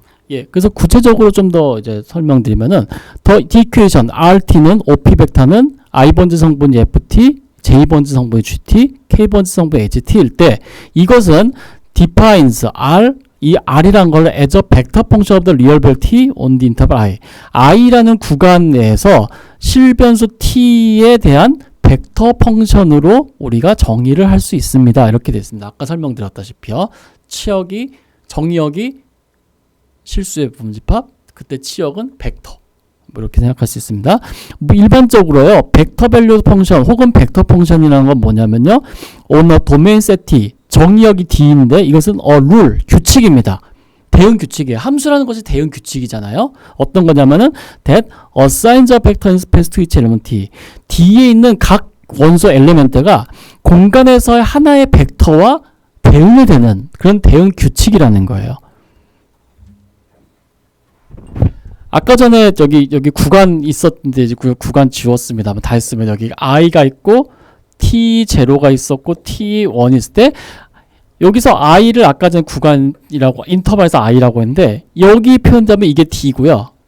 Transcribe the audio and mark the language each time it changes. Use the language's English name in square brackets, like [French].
[Korean] 예, 그래서 구체적으로 좀 더 이제 설명드리면은 더 이퀘이션 RT는 OP 벡터는 I번지 성분이 FT, J번지 성분이 GT, K번지 성분이 HT일 때 이것은 [English] defines R, [Korean] 이 R이란 걸 [English] as a vector function of the real value T on the interval I. [Korean] I라는 구간 내에서 실변수 T에 대한 벡터 펑션으로 우리가 정의를 할 수 있습니다. 이렇게 됐습니다. 아까 설명드렸다시피요. 정의역이 실수의 부분집합, 그때 치역은 벡터. 뭐 이렇게 생각할 수 있습니다. 뭐 일반적으로요, 벡터 밸류 펑션 혹은 벡터 펑션이라는 건 뭐냐면요, [English] on a domain set T, [Korean] 정의역이 D인데 이것은 룰, 규칙입니다. 대응 규칙이에요. 함수라는 것이 대응 규칙이잖아요. 어떤 거냐면은 [English] that assigns a vector in space to each element T. [Korean] D에 있는 각 원소 엘리멘트가 공간에서의 하나의 벡터와 대응이 되는 그런 대응 규칙이라는 거예요. 아까 전에 여기 구간 있었는데 이제 구간 지웠습니다. 다 했으면 여기 i가 있고 t0가 있었고 t1 있을 때 여기서 i를 아까 전에 구간이라고 인터벌에서 i라고 했는데 여기 표현되면 이게 t고요.